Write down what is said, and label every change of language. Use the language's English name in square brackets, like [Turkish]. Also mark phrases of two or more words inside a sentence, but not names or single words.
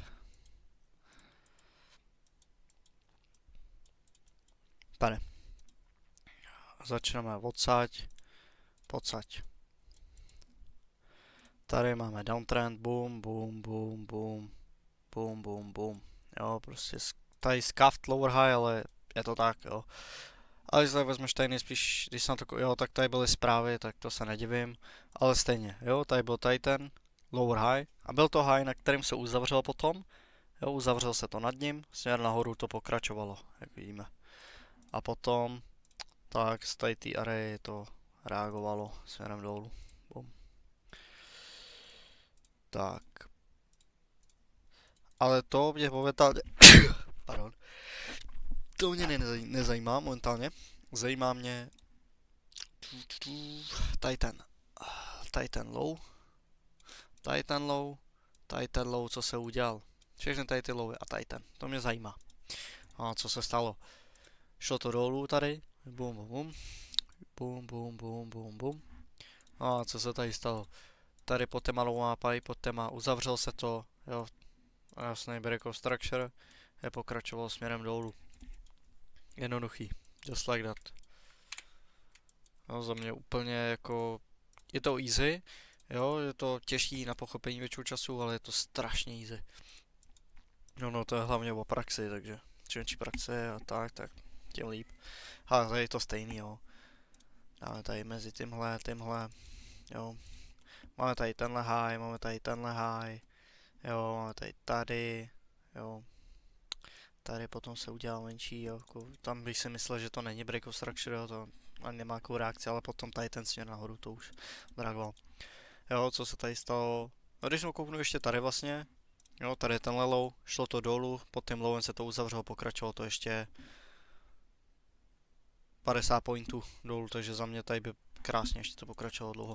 [Czech] Pane. Začneme odsaď, pocať. Tady máme downtrend, boom, boom, boom, boom, boom, boom, boom. Jo, prostě tady [English] scuffed lower high, [Czech] ale je to tak, jo. Ale když tady vezmeš tady nejspíš, když jsem to, jo, tak tady byly zprávy, tak to se nedivím. Ale stejně, jo, tady byl tady ten [English] lower high [Czech] a byl to high, na kterým se uzavřel potom. Jo, uzavřel se to nad ním, směr nahoru to pokračovalo, jak vidíme. A potom, tak z tady té areje to reagovalo směrem dolů. Boom. Tak. Ale to mě momentálně, pardon, to mě nezajímá momentálně. Zajímá mě tady ten low, tady ten low, co se udělal. Všechny tady ty lowy a tady ten, to mě zajímá. A co se stalo? Šlo to dolů tady, bum bum bum, bum bum bum bum bum. A co se tady stalo? Tady pod téma [English] low pay, [Czech] pod téma uzavřel se to, jo, jasný [English] break of structure, [Czech] je pokračoval směrem dolů. Jednoduchý, [English] just like that. [Czech] No, za mě úplně jako, je to easy, jo, je to těžký na pochopení většího času, ale je to strašně easy. No, to je hlavně o praxi, takže čím větší praxe a tak tím líp. Ale tady je to stejný, jo. Máme tady mezi tímhle, jo. Máme tady tenhle high, jo, máme tady, jo. Tady potom se udělá menší, jo. Tam bych si myslel, že to není [English] break of structure, [Czech] jo, to ani nemá jakou reakci, ale potom tady ten směr nahoru to už dragoval. Jo, co se tady stalo? No, když jsme kouknu ještě tady vlastně, jo, tady je tenhle low, šlo to dolů, pod tím lowem se to uzavřelo, pokračovalo to ještě 50 pointů dolů, takže za mě tady by krásně ještě to pokračovalo dlouho.